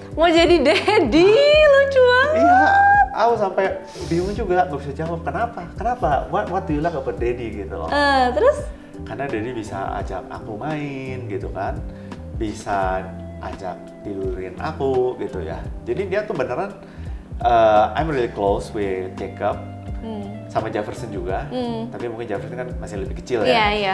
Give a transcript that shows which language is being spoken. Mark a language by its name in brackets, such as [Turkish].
[Indonesian] Mau jadi daddy, lucu banget. Iya, aku sampai bingung juga gak bisa jawab kenapa. [English] What do you like about daddy [Indonesian] gitu loh. Terus? Karena daddy bisa ajak aku main gitu kan. Bisa ajak tidurin aku gitu ya. Jadi dia tuh beneran [English] I'm really close with Jacob. [Indonesian] Sama Jefferson juga, tapi mungkin Jefferson kan masih lebih kecil ya.